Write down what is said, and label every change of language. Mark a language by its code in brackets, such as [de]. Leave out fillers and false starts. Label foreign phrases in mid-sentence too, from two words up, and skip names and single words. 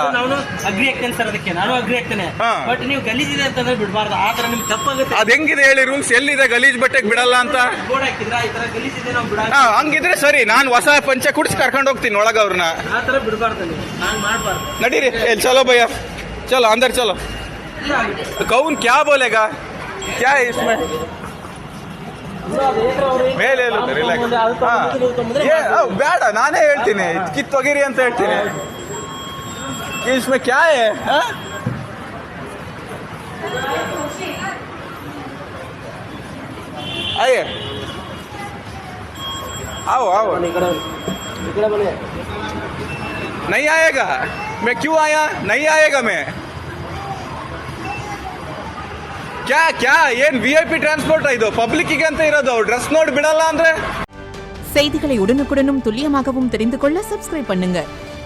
[kn] ನಾನು ಅಗ್ರಿ ಆಗ್ತೇನೆ ಸರ್, ಅದಕ್ಕೆ ನಾನು ಅಗ್ರಿ ಆಗ್ತೇನೆ. ಬಟ್ ನೀವು ಗಲೀಜಿದೆ ಅಂತಂದ್ರೆ ಬಿಡಬಾರ್ದು. ಆ ತರ ನಿಮ್ಗೆ ತಪ್ಪಾಗುತ್ತೆ. ಅದ್ ಹೆಂಗಿದೆ ಹೇಳಿ ರೂಲ್ಸ್? ಎಲ್ಲಿದೆ ಗಲೀಜ್ ಬಟ್ಟೆಗೆ ಬಿಡಲ್ಲ ಅಂತ? ಬೋರ್ಡ್ ಹಾಕಿದ್ರ ಈ ತರ ಗಲೀಜಿದೆ ನಾವು ಬಿಡ. ಹಂಗಿದ್ರೆ ಸರಿ, ನಾನು ಹೊಸ ಪಂಚೆ ಕುಡಿಸಿ ಕರ್ಕೊಂಡು ಹೋಗ್ತೀನಿ ಒಳಗ ಅವ್ರನ್ನ. ಆ ತರ ಬಿಡಬಾರ್ದು, ನೀವು ನಾನು ಮಾಡಬಾರ್ದು. ನಡೀರಿ, [hi] चलो भय्या, चलो अंदर चलो. कौन क्या बोलेगा? क्या है इसमें? [kn] ಮೇಲೆ ಬೇಡ, ನಾನೇ ಹೇಳ್ತೀನಿ, ಕಿತ್ತೊಗಿರಿ ಅಂತ ಹೇಳ್ತೀನಿ. [hi] इसमें क्या है? आइए, आओ आओ. नहीं आएगा? मैं क्यों आया? नहीं आएगा मैं. [kn] ಕ್ಯಾ ಏನ್ VIP ಟ್ರಾನ್ಸ್ಪೋರ್ಟ್ ಇದು? ಪಬ್ಲಿಕ್ಕಿಗೆ ಅಂತ ಇರೋದು. ಡ್ರೆಸ್ ನೋಡಿ ಬಿಡಲ್ಲ ಅಂದ್ರೆ. [ta] செய்திகளை உடனுக்குடனும் துல்லியமாகவும் தெரிந்து கொள்ள சப்ஸ்கிரைப் பண்ணுங்க.